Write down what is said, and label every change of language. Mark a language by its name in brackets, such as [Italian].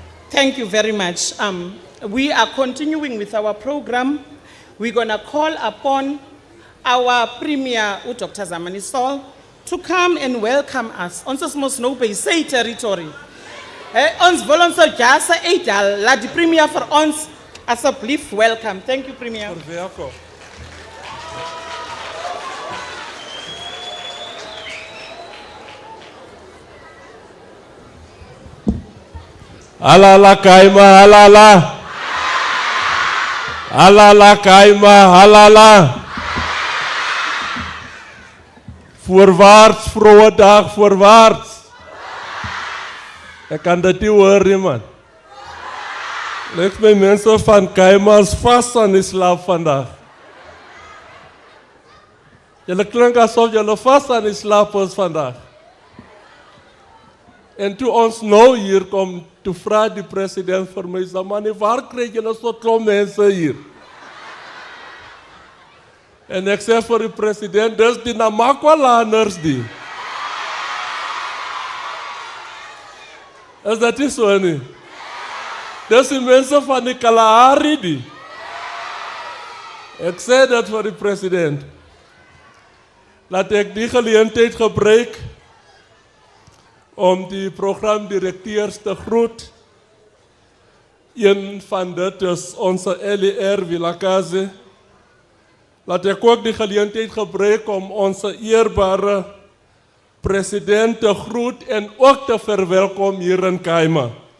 [English] Thank you very much. We are continuing with our program. We're going to call upon our Premier, Dr. Zamani Sol, to come and welcome us. [Afrikaans] Ons is mos nou by sy territory. Ons wil ons jasa uithaal, laat die Premier vir ons asseblief welcome. [English] Thank you, Premier. [Afrikaans] Welkom. Halala kaima halala. Halala kaima halala. Voorwaarts, vroege dag, voorwaarts. Ek kan dit nie hoor nie, man. Lyk my mense van Kaima's vast aan die slaap vandag. Julle klink asof julle vast aan die slaap is vandag. En toe ons nou hier kom, toe vra die president vir my, sê, man, waar kry julle so klomp mense hier? En ek sê vir die president, dis die Namakwalaners die. Is dat nie so nie? Dis die mense van die Kalahari die. Ek sê dat vir die president. Laat ek die geleentheid gebruik om die programdirekteurs te groet. Een van dit is onze LER Vilakazi. Laat ek ook die geleentheid gebruik om onze eerbare president te groet en ook te verwelkom hier in Kaima.